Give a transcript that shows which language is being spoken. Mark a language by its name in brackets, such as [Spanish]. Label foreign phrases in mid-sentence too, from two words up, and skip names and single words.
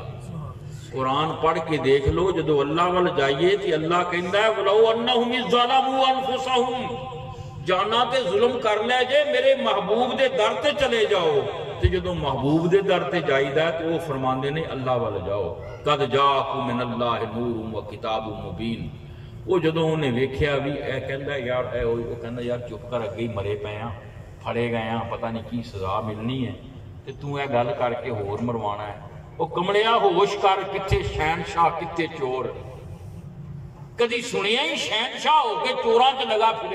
[Punjabi] قرآن پڑھ کے دیکھ لو، جدوں اللہ وال جائیے تو اللہ کہندا ہے [Arabic] ولو أنهم ظلموا أنفسهم, [Punjabi] جانا تے ظلم کر لے جے میرے محبوب دے در تے چلے جاؤ. تے جدوں محبوب دے در تے جائیدا تو او فرماندے نے اللہ وال جاؤ, [Arabic] قد جاءكم من الله نور وكتاب مبين. [Punjabi] او جدوں اونہیں ویکھیا بھی اے کہندا یار اے او کہندا یار چپ کر، اگے ہی مرے پئے آں، پھڑے گئے آں، پتہ نہیں کی سزا ملنی ہے تے تو اے گل کر کے ہور مروانا ہے. او کملیا ہوش کر، کتھے شہنشاہ کتھے چور. کدی سنیا ہی شہنشاہ ہو کے چوراں چ لگا پھرے.